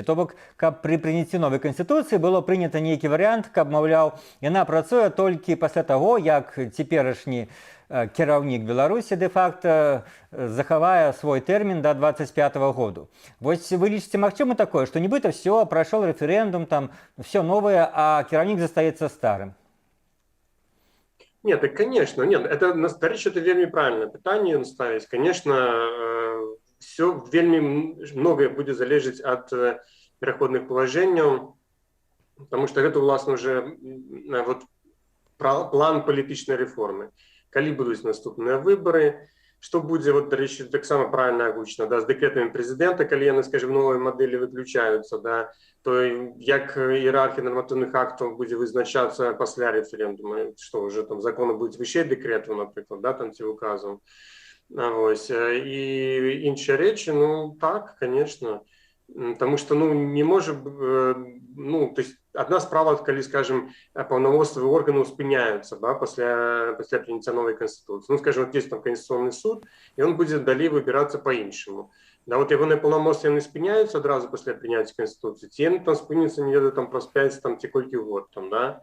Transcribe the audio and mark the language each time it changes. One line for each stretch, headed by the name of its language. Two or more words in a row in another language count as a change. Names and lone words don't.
Belarusian: То бок, каб пры прыняцці новай Канстытуцыі было прынята нейкі варыянт, каб, маўляў, яна працуе толькі пасля таго, як цяперашні кіраўнік Беларусі дэ-факта захавае свой тэрмін да 25-го году. Вось вы лічыце магчыма такое, што нібыта все, прайшоў рэферэндум, там все новае, а кіраўнік застаецца старым?
Russian: Нет, так, конечно, нет, это, настоящее, это
Belarusian: вельмі правильное пытанне ставіць. Конечно, все вельмі многое будзе залежыць ад пераходных палажэнняў,
Russian: потому что
Belarusian: гэта, уласна, уже вот, план палітычнай рэформы. Калі будуць наступныя выбары, што будзе, вот, дарэчы, таксама правильна агучана, да, з дэкрэтамі прэзідэнта, калі яны, скажем, новыя мадэлі выключаюцца, да, то як іерархія нарматыўных актаў будзе вызначацца пасля рэферэндума, што ўжо там законы будуць вышэй дэкрэту, напрыклад, да, там ці указаў. Вось. І іншыя рэчы, ну так,
Russian: конечно, потому что,
Belarusian: ну, не можа, ну,
Russian: то есть
Belarusian: одна справа, калі, скажем, паўнамоцтвы органаў спыняюцца, да, пасля прыняцця новай Канстытуцыі. Ну, скажем,
Russian: вот есть там Конституционный суд,
Belarusian: і он будзе далей выбірацца по-іншаму. Да, вот ягоныя паўнамоцтвы яны спыняюцца адразу пасля прыняцця Канстытуцыі, ці яны там спыняцца, не ведаю, там праз 5 там, ці колькі год, там, да.